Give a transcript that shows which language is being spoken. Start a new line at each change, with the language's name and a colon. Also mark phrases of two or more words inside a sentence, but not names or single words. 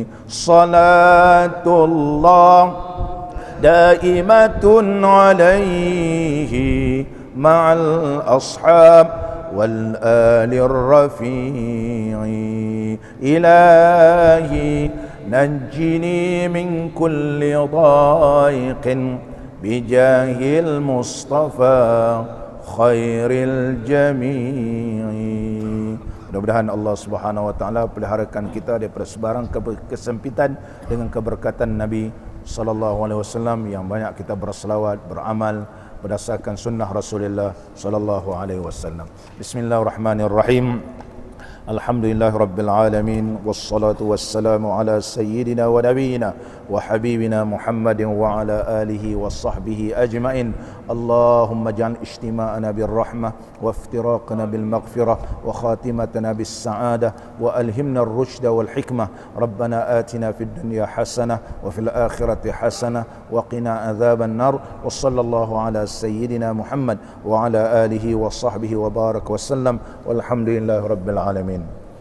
Arabic: صلاة الله دائمة عليه مع الأصحاب والآل الرفيع. إلهي نجني من كل ضيق بجاه المصطفى خير الجميع.
Malay: Mudah-mudahan Allah
Arabic: سبحانه وتعالى
Malay: peliharakan kita daripada sebarang kesempitan dengan keberkatan Nabi
Arabic: صلى الله عليه وسلم,
Malay: yang banyak kita berselawat, beramal berdasarkan sunnah Rasulullah
Arabic: صلى الله عليه وسلم. بسم الله الرحمن الرحيم. الحمد لله رب العالمين. والصلاة والسلام على سيدنا ونبينا وحبيبنا محمد وعلى آله وصحبه أجمعين. اللهم اجعل اجتماعنا بالرحمة وافتراقنا بالمغفرة وخاتمتنا بالسعادة وألهمنا الرشد والحكمة. ربنا آتنا في الدنيا حسنة وفي الآخرة حسنة وقنا عذاب النار. وصلى الله على سيدنا محمد وعلى آله وصحبه وبارك وسلم. والحمد لله رب العالمين.